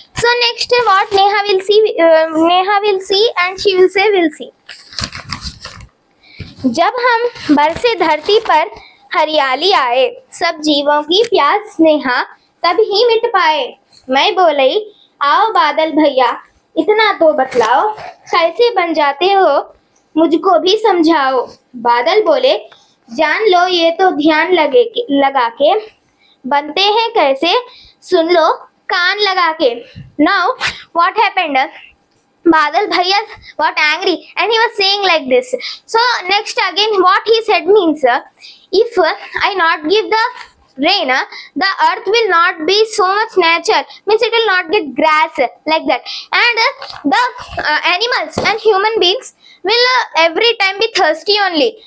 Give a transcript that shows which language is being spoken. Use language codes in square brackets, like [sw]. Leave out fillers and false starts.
[en] So next what Neha will see and she will say we'll see. [hi] जब हम बरसे धरती पर हरियाली आए, सब जीवों की प्यास नेहा तब ही मिट पाए. मैं बोली आओ बादल भैया इतना तो बतलाओ, कैसे बन जाते हो मुझको भी समझाओ. बादल बोले जान लो ये तो ध्यान लगा के, बनते हैं कैसे सुन लो कान लगा के. [en] Now what happened? Badal Bhaiya got angry and he was saying like this. So next again what he said means if I not give the rain, the earth will not be so much nature, means it will not get grass like that, and the animals and human beings will every time be thirsty only.